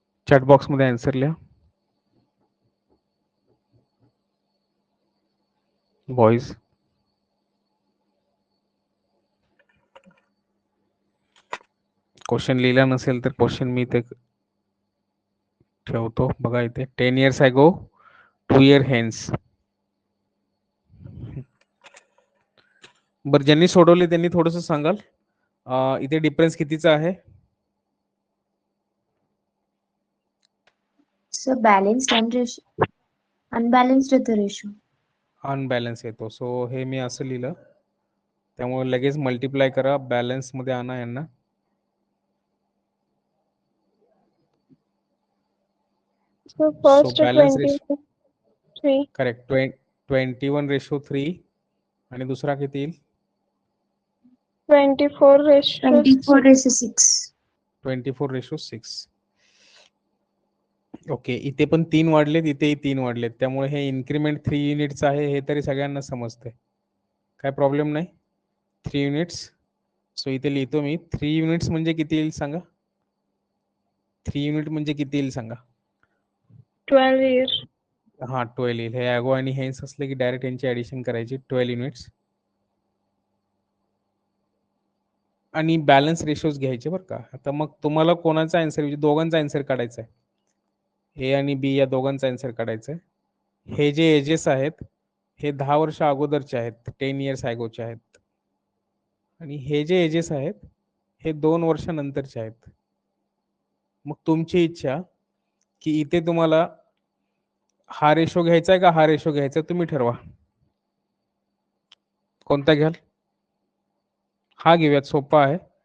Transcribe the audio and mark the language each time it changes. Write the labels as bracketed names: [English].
[Marathi] Chat box मध्ये answer लिहा. Boys question लिहिला नसेल तर क्वेश्चन मी ते ठेवतो. बघा इथे [English] 10 years ago, 2 year hence. [Marathi] बरं, ज्यांनी सोडवले त्यांनी थोडस सांगाल इथे डिफरन्स कितीचा आहे. [English] So balanced and unbalanced is the ratio. [Marathi] Unbalance येतो. सो हे मी असं लिहिलं, त्यामुळे लगेच मल्टिप्लाय करा, बॅलन्स मध्ये आणा यांना. [English] So first balance 23. [Marathi] करेक्ट. 21:3 आणि दुसरा किती येईल. 24:6. 24:6. ओके, इथे पण 3 वाढलेत, इथेही 3 वाढलेत, त्यामुळे हे इन्क्रीमेंट 3 युनिट्स आहे, हे तरी सगळ्यांना समजते. काय प्रॉब्लेम नाही. 3 युनिट्स. सो इथे लिहितो मी 3 युनिट्स म्हणजे किती येईल सांगा. 3 युनिट म्हणजे किती येईल सांगा. [English] 12 years. [Marathi] हा, 12 येईल. हे ॲगो आणि हेन्स असले की डायरेक्ट यांची ऍडिशन करायची. 12 युनिट्स. आणि बॅलन्स रेशोज घ्यायचे बरं का. आता मग तुम्हाला कोणाचा आन्सर, म्हणजे दोघांचा आन्सर काढायचा आहे. ए आणि बी या दोघांचा आन्सर काढायचा आहे. हे जे एजेस आहेत हे 10 वर्ष अगोदरचे आहेत, [English] 10 years [Marathi] अगोचे आहेत. आणि हे जे एजेस आहेत हे 2 वर्षानंतरचे आहेत. मग तुमची इच्छा की इथे तुम्हाला हा रेशो घ्यायचा आहे का हा रेशो घ्यायचा तुम्ही ठरवा. कोणता घ्याल? हा घेऊयात, सोपा आहे.